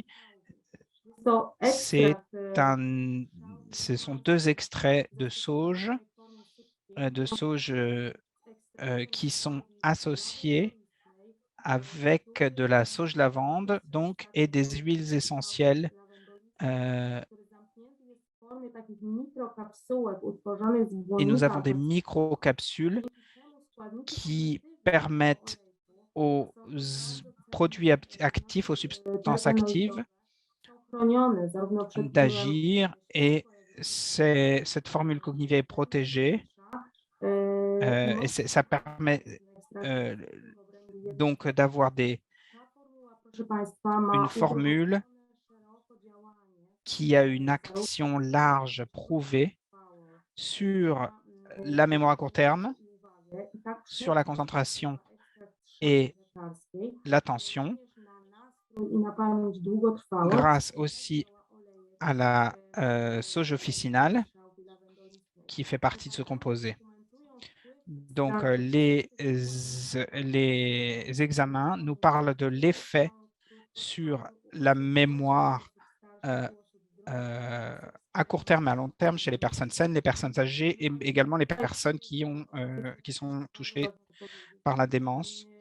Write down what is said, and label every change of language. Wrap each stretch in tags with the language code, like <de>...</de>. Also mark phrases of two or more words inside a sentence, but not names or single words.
<pl>To ekstrakt,</pl> <fr>ce sont 2 extraits de sauge qui sont associés avec de la sauge lavande donc, et des huiles essentielles</fr> <pl>który zamknięty jest w formie takich mikrokapsułek utworzonych z</pl> <fr>et nous</fr> <pl>błonnika</pl> <fr>avons des microcapsules qui permettent aux produits actifs, aux substances actives</fr> <pl>chronione zarówno przed wpływem</pl> <fr>d'agir et cette formule cognitive est protégée et ça permet donc d'avoir</fr> <pl>proszę Państwa, ma</pl> <fr>une formule qui a une action large prouvée sur la mémoire à court terme, sur la concentration et l'attention,</fr> <pl>i na pamięć długotrwałą.</pl> <fr>grâce aussi à la sauge officinale qui fait partie de ce composé. Donc, les examens nous parlent de l'effet sur la mémoire à court terme et à long terme chez les personnes saines, les personnes âgées et également les personnes qui sont touchées par la démence.</fr>